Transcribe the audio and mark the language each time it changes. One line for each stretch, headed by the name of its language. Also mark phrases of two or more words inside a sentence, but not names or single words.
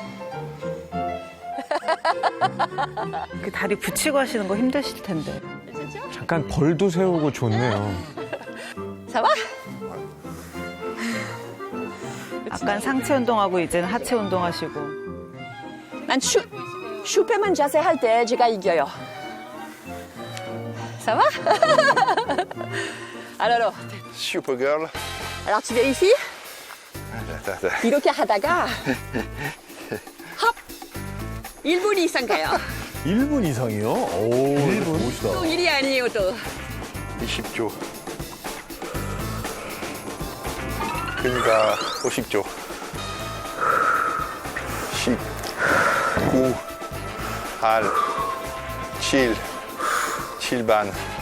Korean: 그 다리 붙이고 하시는 거 힘드실 텐데. 잠깐 벌도 세우고 좋네요. 잡아. 약간 상체 운동하고 이제는 하체 운동하시고. 난 슈페만 자세 할 때 제가 이겨요.
French: Ça va? Alors, Supergirl. alors tu viens ici? Attends.
Korean: 이렇게 하다가 헙! 1분 이상 가요. 1분 이상이요? 오, 1분? 멋있다. 또 일이 아니에요, 또. 20조. 그러니까 50조. 10, 9, 8, 7, 7반.